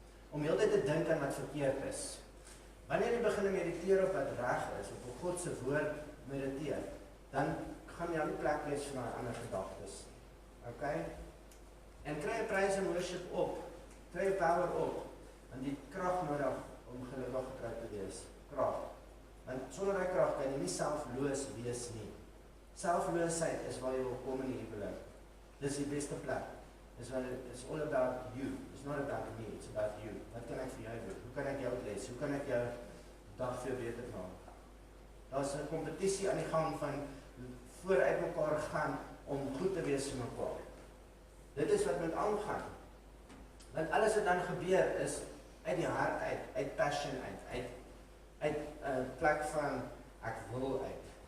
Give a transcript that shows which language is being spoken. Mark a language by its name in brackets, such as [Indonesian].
[Afrikaans] Om heeltyd te dink aan wat verkeerd is. Wanneer jy begin mediteer op wat reg is, op God se woord mediteer, dan gaan jy aan die plek wees van ander gedagtes. Okay? En kry 'n [English] praise and worship [Afrikaans] op. Kry 'n power op. Want die krag nodig om gelukkig getrou te wees. Krag. Want sonder daai krag kan jy nie selfloos wees nie. Selfloosheid is waar jy wil kom in die huwelik. Dis die beste plek. [English] It's all about you. It's not about me, it's about you. [Afrikaans] Wat kan ek vir jou doen? Hoe kan ek jou bless? Hoe kan ek jou dag veel beter maak? Daar's 'n kompetisie aan die gang van vooruit mekaar gaan om goed te wees vir mekaar. Dit is wat moet aangaan. Want alles wat dan gebeur is uit die hart uit passion uit 'n plek van ek wil uit.